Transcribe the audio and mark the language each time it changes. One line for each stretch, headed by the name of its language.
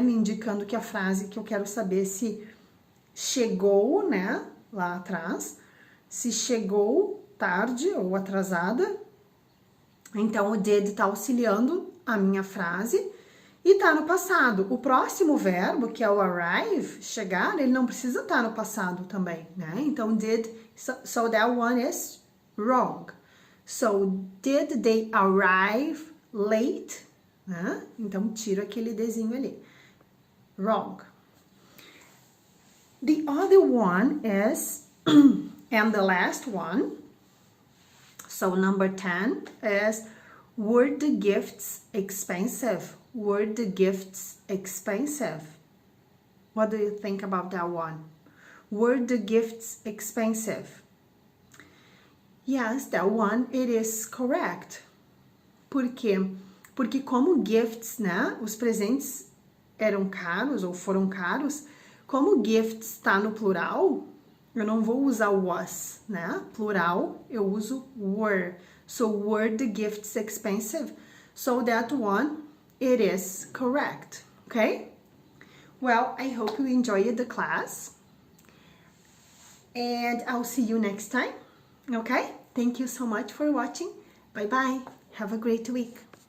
Portuguese: Me indicando que a frase que eu quero saber se chegou, né? Lá atrás. Se chegou tarde ou atrasada. Então, o did tá auxiliando a minha frase e tá no passado. O próximo verbo, que é o arrive, chegar, ele não precisa estar no passado também, né? Então,
English: did, so that one is wrong. So, did they arrive late?
Portuguese: Né? Então, tiro aquele desenho ali.
English: Wrong. The other one is, and the last one, so number 10 is, were the gifts expensive? Were the gifts expensive? What do you think about that one? Were the gifts expensive? Yes, that one, it is correct.
Portuguese: Por quê? Porque como gifts, né, os presentes eram caros ou foram caros, como gifts está no plural, eu não vou usar was, né? Plural, eu uso were.
English: So, were the gifts expensive? So, that one, it is correct, okay? Well, I hope you enjoyed the class. And I'll see you next time, okay? Thank you so much for watching. Bye-bye. Have a great week.